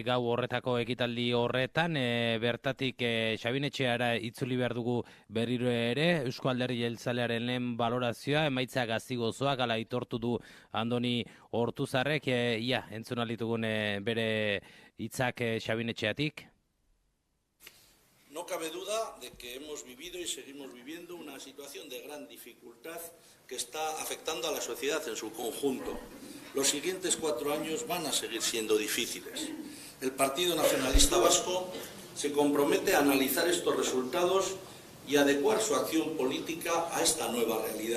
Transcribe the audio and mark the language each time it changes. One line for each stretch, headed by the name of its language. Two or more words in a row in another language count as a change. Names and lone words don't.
Basque: gau horretako ekitaldi horretan, bertatik Xabin Etxeara itzuli behar dugu berriro ere, Eusko Alderdi Jeltzalearen lehen balorazioa, emaitza gazi gozoak, ala aitortu du Andoni Ortuzarrek, entzun alitugun bere hitzak Xabin Etxeatik.
Spanish: No cabe duda de que hemos vivido y seguimos viviendo una situación de gran dificultad que está afectando a la sociedad en su conjunto. Los siguientes 4 años van a seguir siendo difíciles. El Partido Nacionalista Vasco se compromete a analizar estos resultados y adecuar su acción política a esta nueva realidad.